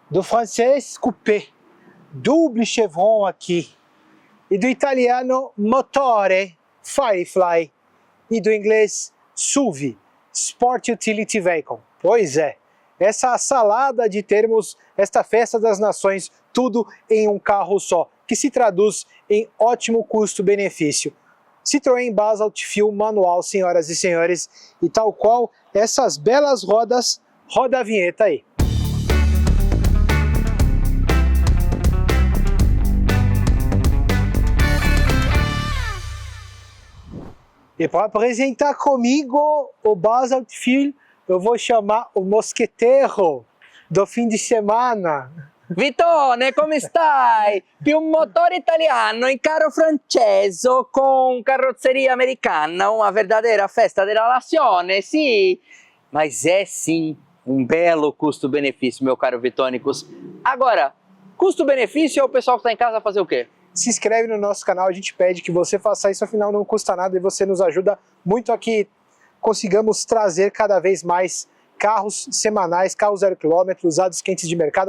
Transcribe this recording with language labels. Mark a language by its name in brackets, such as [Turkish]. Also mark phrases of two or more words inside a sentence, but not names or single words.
[Portuguese] do francês coupé, [French] double chevron [Portuguese] aqui, e do italiano motore, Firefly, e do inglês SUV, [English] Sport Utility Vehicle. [Portuguese] Pois é, essa salada de termos, esta festa das nações, tudo em um carro só, que se traduz em ótimo custo-benefício. Citroën Basalt Fuel manual, senhoras e senhores, e tal qual essas belas rodas, roda a vinheta aí. E para apresentar comigo o Basalt Fuel, eu vou chamar o mosqueteiro do fim de semana. [Italian] Vitone, come stai? Più un motore italiano e carro francese con carrozzeria americana, [Portuguese] uma verdadeira [Italian] festa della nazione, sì. [Portuguese] Mas é sim um belo custo-benefício, meu caro Vitônicos. Agora, custo-benefício é o pessoal que está em casa fazer o quê? Se inscreve no nosso canal, a gente pede que você faça isso, afinal não custa nada e você nos ajuda muito a que consigamos trazer cada vez mais carros semanais, carros 0 km, usados quentes de mercado.